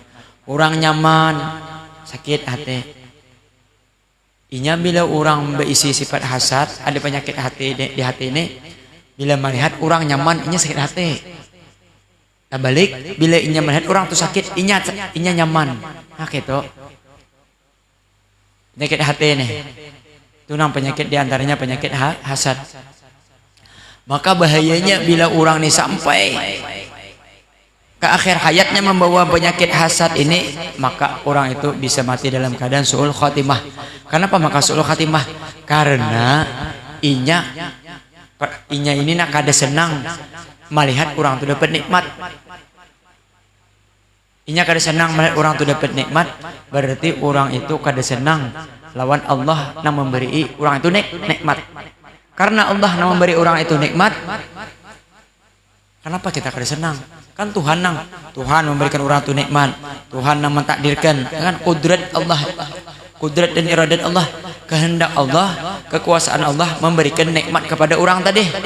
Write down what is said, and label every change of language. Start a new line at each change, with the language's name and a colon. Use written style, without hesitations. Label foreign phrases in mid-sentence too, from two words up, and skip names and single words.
Banjar: Orang nyaman, sakit hati. Inya bila orang berisi sifat hasad, ada penyakit hati di hati ini. Bila melihat orang nyaman, inya sakit hati. Nah, balik bila inya melihat orang tu sakit, inya nyaman. Nah, gitu.
Indonesian: Penyakit hati ini, itu penyakit diantaranya penyakit hasad. Maka bahayanya bila orang ini sampai ke akhir hayatnya membawa penyakit hasad ini, maka orang itu bisa mati dalam keadaan su'ul khatimah. Kenapa maka su'ul khatimah?
Banjar: Karena inya ini nak kada senang melihat orang itu dapat nikmat. Inya kada senang melihat orang itu dapat nikmat, berarti orang itu kada senang lawan Allah yang memberi orang itu nikmat.
Indonesian: Karena Allah yang memberi orang itu nikmat, kenapa kita kada senang? Kan Tuhan memberikan orang itu nikmat, Tuhan yang mentakdirkan, kan kudrat Allah, kudrat dan iradat Allah, kehendak Allah, kekuasaan Allah memberikan nikmat kepada orang tadi.